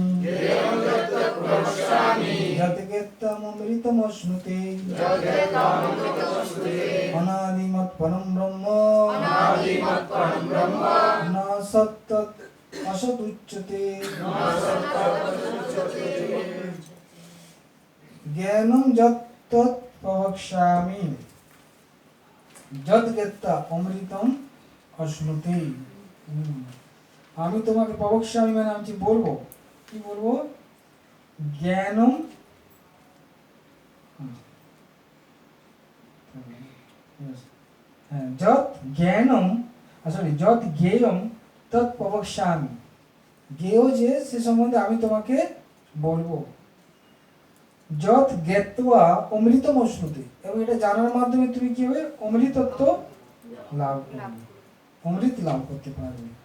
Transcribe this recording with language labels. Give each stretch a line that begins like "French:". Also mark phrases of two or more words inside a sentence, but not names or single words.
Sanskrit: যদ্গেত্তমমৃতমশ্নুতে অনাদিমৎ পরম ব্রহ্ম ন সত্তৎ অসদুচ্যতে জ্ঞানং যত্তৎ প্রবক্ষ্যামি যদ্গেত্তা অমৃতম অশ্নুতে।
Bangla: আমি তোমাকে প্রবক্ষ্যামি মানে আমি বলবো, কি বলবো?
Sanskrit: জ্ঞানম যৎ জ্ঞানম যৎ জ্ঞেয়ম তৎ প্রবক্ষ্যামি।
Bangla: জ্ঞেয় যে সে সম্বন্ধে আমি তোমাকে বলবো।
Sanskrit: যৎ জ্ঞাত্বা অমৃতম অশ্নুতে,
Bangla: এবং এটা জানার মাধ্যমে তুমি কি হবে? অমৃতত্ব লাভ করবে, অমৃত লাভ করতে পারবে।